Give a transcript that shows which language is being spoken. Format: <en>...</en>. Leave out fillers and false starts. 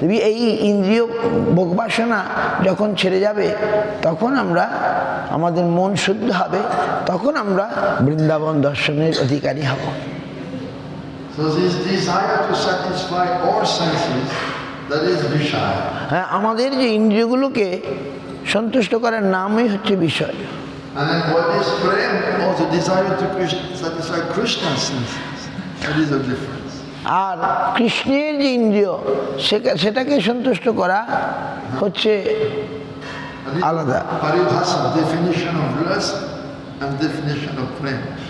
<bn>এই ইন্দ্রিয় ভোগবাসনা যখন ছেড়ে যাবে তখন আমরা আমাদের মন শুদ্ধ হবে, তখন আমরা বৃন্দাবন দর্শনের অধিকারী হব।</bn> <en>So this desire to satisfy all senses, that is Vishaya.</en> <bn>হ্যাঁ, আমাদের যে ইন্দ্রিয়গুলোকে সন্তুষ্ট করার নামই হচ্ছে বিষয়।</bn> <en>And then what is prem? Or the desire to satisfy Krishna's senses. That is the difference.</en> <bn>আর কৃষ্ণের যে ইন্দ্রিয় সেটাকে সন্তুষ্ট করা হচ্ছে আলাদা।</bn> <en>Paribhasa, definition of lust and definition of prem.</en>